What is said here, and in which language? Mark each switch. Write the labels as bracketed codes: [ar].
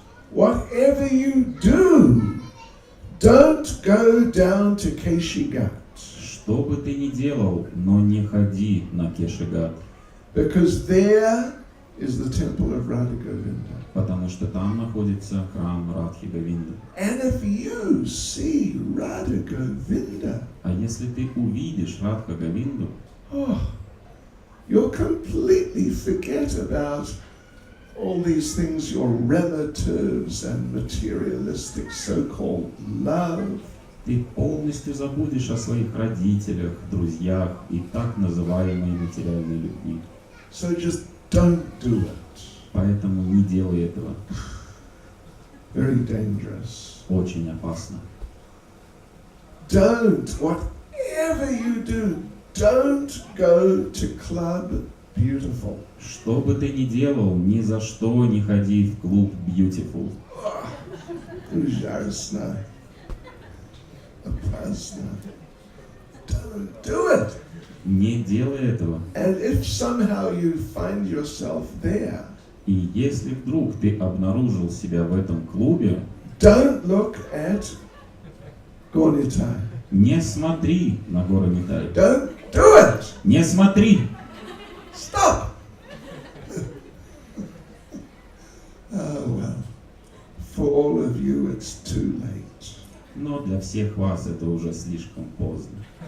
[en] whatever you do, don't go down to Keshigat. [ru] что бы ты ни делал, но не ходи на Кешигат, [en] Because there is the temple of Radha Govinda. [ru] потому что там находится храм Радхи Говинды. [en] And if you see Radha Govinda, [ru] А если ты увидишь Радха Говинду, [en] you'll completely forget about all these things, your relatives and materialistic so-called love. [ru] ты полностью забудешь о своих родителях, друзьях и так называемой материальной любви. [en] So just don't do it. [ru] Поэтому не делай этого. [en] Very dangerous. [ru] Очень опасно. [en] Whatever you do, don't go to Club Beautiful. [ru] Что бы ты ни делал, ни за что не ходи в клуб Beautiful. Ужасно. Опасно. [en] Don't Don't do it. [ru] Не делай этого. [en] And if somehow you find yourself there, [ru] И если вдруг ты обнаружил себя в этом клубе, [en] don't look at Gornitai. [ru] не смотри на горы Митай. [en] Don't do it. [ru] Не смотри. [en] Stop. Oh well. For all of you, it's too late. [ru] Но для всех вас это уже слишком поздно.